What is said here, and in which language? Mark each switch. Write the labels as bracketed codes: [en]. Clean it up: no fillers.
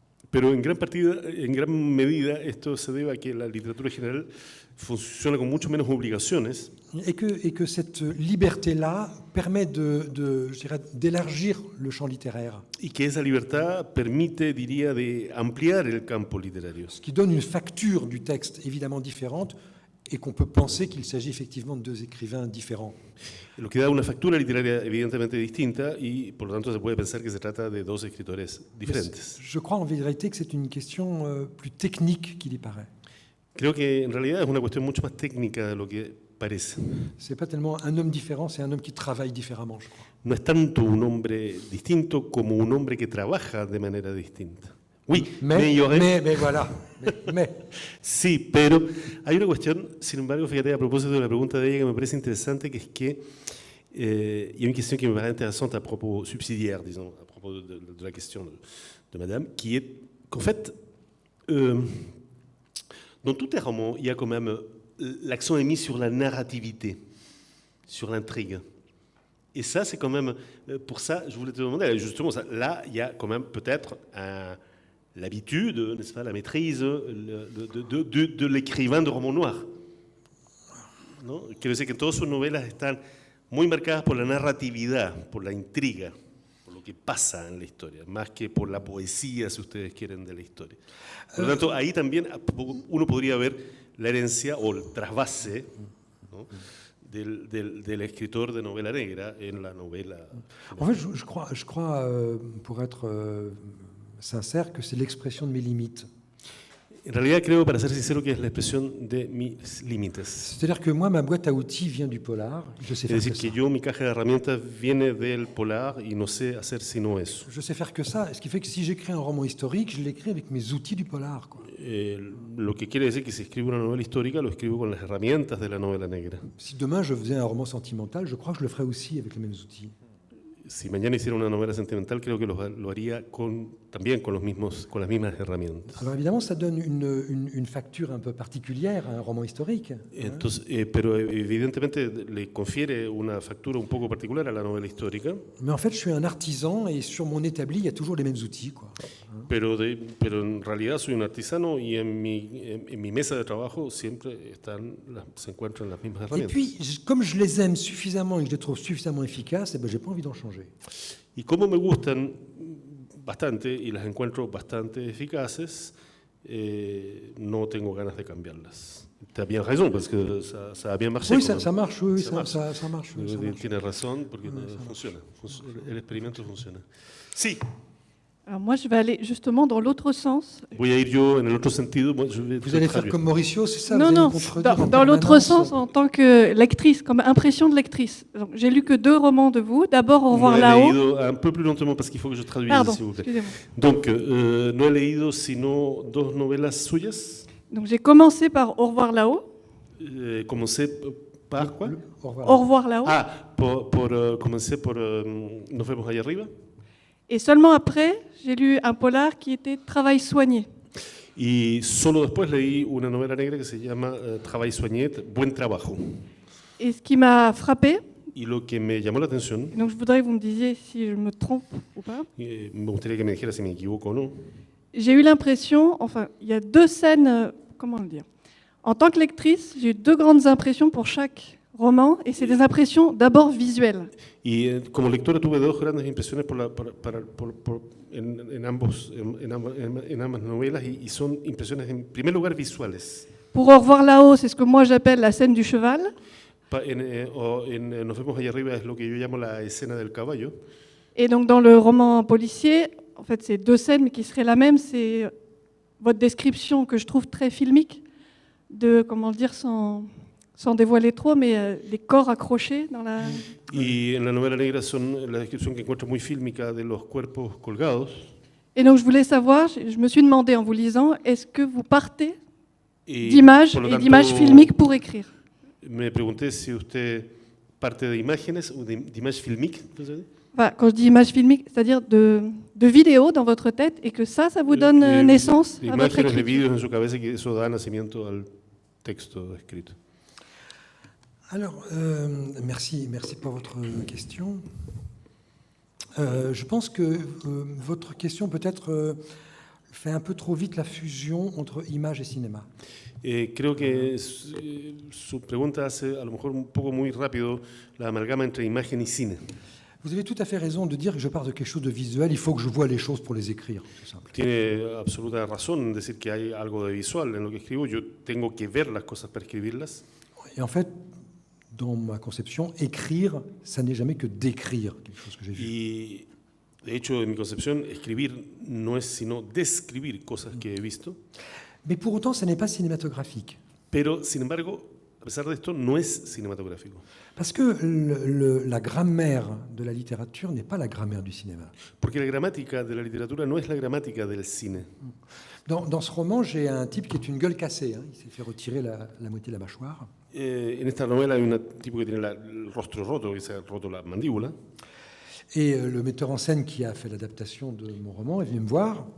[es] Pero en gran medida esto se debe a que la literatura general funciona con mucho menos obligaciones. [fr] Et que cette liberté-là permet d'élargir le champ littéraire. [es] Y que esa libertad permite, diría, de ampliar el campo literario. [fr] Ce qui donne une facture du texte évidemment différente et qu'on peut penser qu'il s'agit effectivement de deux écrivains différents. [es] Lo que da una factura literaria evidentemente distinta y por lo tanto se puede pensar que se trata de dos escritores diferentes. [fr] Je crois en vérité que c'est une question plus technique qu'il y paraît. [es] Creo que en realidad es una cuestión mucho más técnica de lo que parece. [fr] C'est pas tellement un homme différent, c'est un homme qui travaille différemment, je crois. [es] No es tanto un hombre distinto como un hombre que trabaja de manera distinta. [fr] Oui, mais voilà. Mais. [es] Sí, pero hay una cuestión, sin embargo, fíjate, a propósito de la pregunta de ella que me parece interesante, que es que [fr] il y a une question qui me paraît intéressante à propos subsidiaire, disons, à propos de la question de Madame, qui est qu'en fait, dans tous les romans, il y a quand même l'accent est mis sur la narrativité, sur l'intrigue. Et ça, c'est quand même, pour ça, je voulais te demander, justement, ça, là, il y a quand même peut-être l'habitude, n'est-ce pas, la maîtrise de l'écrivain de roman noir. [es] ¿No? Quiero decir que todas sus novelas están muy marcadas por la narratividad, por la intriga, por lo que pasa en la historia, más que por la poesía, si ustedes quieren, de la historia. Por lo tanto, ahí también uno podría ver la herencia o el trasvase, ¿no?, del escritor de novela negra en la novela. [fr] En fait, je crois pour être sincère, que c'est l'expression de mes limites. [es] En realidad creo, para ser sincero, que es la expresión de mis límites. [fr] C'est-à-dire que moi, ma boîte à outils vient du polar. Je sais [es] Es decir, que yo, mi caja de herramientas viene del polar y no sé hacer sino eso. [fr] Je sais faire que ça, ce qui fait que si j'écris un roman historique, je l'écris avec mes outils du polar, quoi. [es] Lo que quiere decir que si escribo una novela histórica, lo escribo con las herramientas de la novela negra. [fr] Si demain je faisais un roman sentimental, je crois que je le ferais aussi avec les mêmes outils. [es] Si mañana hiciera una novela sentimental, creo que lo haría también con las mismas herramientas. [fr] Alors évidemment, ça donne une facture un peu particulière à un roman historique. [es] Entonces, pero evidentemente le confiere una factura un poco particular a la novela histórica. [fr] Mais en fait, je suis un artisan et sur mon établi, il y a toujours les mêmes outils, quoi. [es] Pero en realidad soy un artesano y en mi mesa de trabajo siempre se encuentran las mismas [fr] Et [es] herramientas. [fr] puis, comme je les aime suffisamment et que je les trouve suffisamment efficaces, eh ben, j'ai pas envie d'en changer. [es] Y como me gustan bastante y las encuentro bastante eficaces, no tengo ganas de cambiarlas. [fr] Tu as bien raison, parce que ça a bien marché. Oui, ça marche, oui, ça marche. [es] Tienes razón, porque funciona. El experimento funciona. Sí. [fr] Alors moi, je vais aller justement dans l'autre sens. [es] Voy a ir yo en el otro sentido. [fr] Vous allez faire comme Mauricio, c'est ça? Non, non, dans l'autre sens, en tant que lectrice, comme impression de lectrice. Donc, j'ai lu que 2 romans de vous. D'abord, Au revoir là-haut. Un peu plus lentement parce qu'il faut que je traduise. Pardon, s'il vous plaît. excusez-moi. [es] Donc, no he leído sino 2 novelas suyas. [fr] Donc j'ai commencé par Au revoir là-haut. Commencé par quoi? Au revoir. Au revoir là-haut. [es] Ah, commencé por Nos vemos allá arriba. [fr] Et seulement après, j'ai lu un polar qui était Travail soigné. [es] Y solo después leí una novela negra que se llama Travail soigné, Buen trabajo. [fr] Et ce qui m'a frappé, [es] Y lo que me llamó la atención, [fr] donc je voudrais que vous me disiez si je me trompe ou pas, [es] me gustaría que me dijera si me equivoco o no. [fr] j'ai eu l'impression, enfin, il y a 2 scènes, comment le dire? En tant que lectrice, j'ai eu 2 grandes impressions pour chaque roman, et c'est des impressions d'abord visuelles. [es] Y como lectora tuve 2 grandes impresiones en ambas novelas y son impresiones en primer lugar visuales. [fr] Pour Au revoir là-haut, c'est ce que moi j'appelle la scène du cheval. [es] Nos vemos allá arriba es lo que yo llamo la escena del caballo. [fr] Et donc dans le roman policier, en fait c'est 2 scènes mais qui seraient la même, c'est votre description que je trouve très filmique, de, comment dire, sans dévoiler trop, mais les corps accrochés dans la... [es] Y en la novela negra son la descripción que encuentro muy fílmica de los cuerpos colgados. [fr] Et donc je voulais savoir, je me suis demandé en vous lisant, est-ce que vous partez d'images et d'images filmiques pour écrire? [es] Me pregunté si usted parte de imágenes o de images filmiques. [fr] Enfin, quand je dis images filmiques, c'est-à-dire de vidéos dans votre tête et que ça vous donne naissance à votre [es] imágenes de [fr] écriture. [es] vídeos en su cabeza y que eso da nacimiento al texto escrito. [fr] Alors, merci pour votre question. Je pense que votre question peut-être fait un peu trop vite la fusion entre image et cinéma. [es] Creo que su pregunta hace a lo mejor un poco muy rápido la amalgama entre imagen y cine. [fr] Vous avez tout à fait raison de dire que je pars de quelque chose de visuel, il faut que je vois les choses pour les écrire, tout simplement. [es] Tiene absoluta razón en decir que hay algo de visual en lo que escribo. Yo tengo que ver las cosas para escribirlas. [fr] Et en fait, dans ma conception, écrire, ça n'est jamais que décrire quelque chose que j'ai vu. [es] Y de hecho, en mi concepción, escribir no es sino describir cosas que he visto. [fr] Mais pour autant, ça n'est pas cinématographique. [es] Pero, sin embargo, a pesar de esto, no es cinematográfico. [fr] Parce que la grammaire de la littérature n'est pas la grammaire du cinéma. [es] Porque la gramática de la literatura no es la gramática del cine. [fr] Dans ce roman, j'ai un type qui est une gueule cassée. Hein. Il s'est fait retirer la moitié de la mâchoire. [es] En esta novela hay un tipo que tiene el rostro roto, que se ha roto la mandíbula. [fr] Et le metteur en scène qui a fait l'adaptation de mon roman est venu me voir.